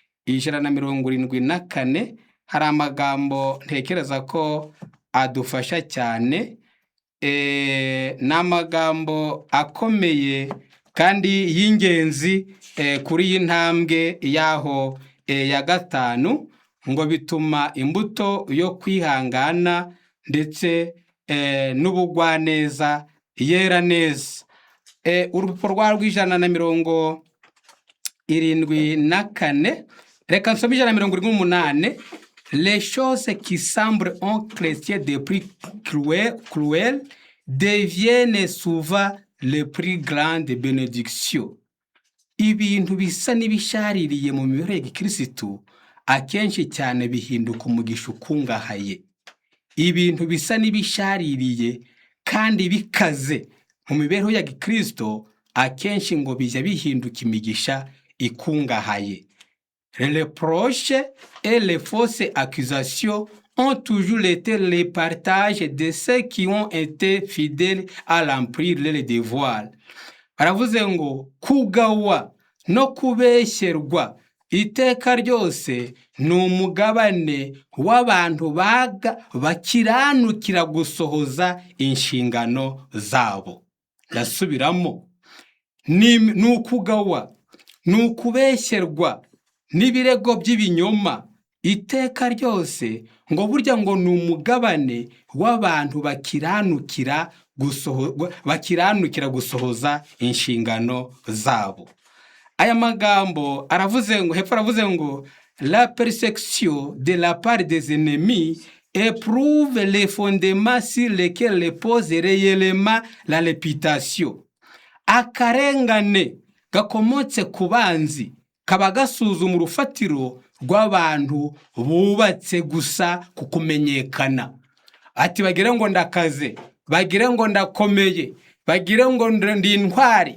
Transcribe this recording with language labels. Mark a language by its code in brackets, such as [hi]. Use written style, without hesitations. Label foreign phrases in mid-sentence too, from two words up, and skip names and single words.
[rw] 174 hari amagambo ntekereza ko adufasha cyane, n'amagambo akomeye kandi y'ingenzi kuri iyi ntambwe yaho ya 5, ngo bituma imbuto yo kwihangana ndetse n'ubugwaneza yera neza. Urupapuro rwa 174, reka nsome 178. [fr] Les choses qui semblent aux chrétiens des plus cruelles deviennent souvent les plus grandes bénédictions. [rw] Ibintu bisa n'ibishaririye mu mibereho ya gikirisitu akenshi cyane bihinduka umugisha ukungahaye. Ibintu bisa n'ibishaririye kandi bikaze mu mibereho ya gikristo akenshi ngo bijya bihinduka imigisha ikungahaye. [fr] Les reproches et les fausses accusations ont toujours été les partages de ceux qui ont été fidèles à remplir leurs devoirs. [rw] Baravuze ngo kugawa no kubeshyerwa iteka ryose ni umugabane w'abantu bakiranukira gusohoza inshingano zabo. Ndasubiramo, ni ukugawa, ni ukubeshyerwa n'ibirego by'ibinyoma iteka ryose, ngo burya ngo ni umugabane w'abantu bakiranukira gusohoza inshingano zabo. Aya magambo aravuze ngo, hepfo aravuze ngo [fr] la persécution de la part des ennemis éprouve les fondements sur lesquels repose réellement la réputation. [rw] Akarengane gakomotse ku banzi kaba gasuzuma urufatiro rw'abantu bubatse gusa ku kumenyekana. Ati bagire ngo ndakaze, bagire ngo ndakomeye, bagire ngo ndi intwari.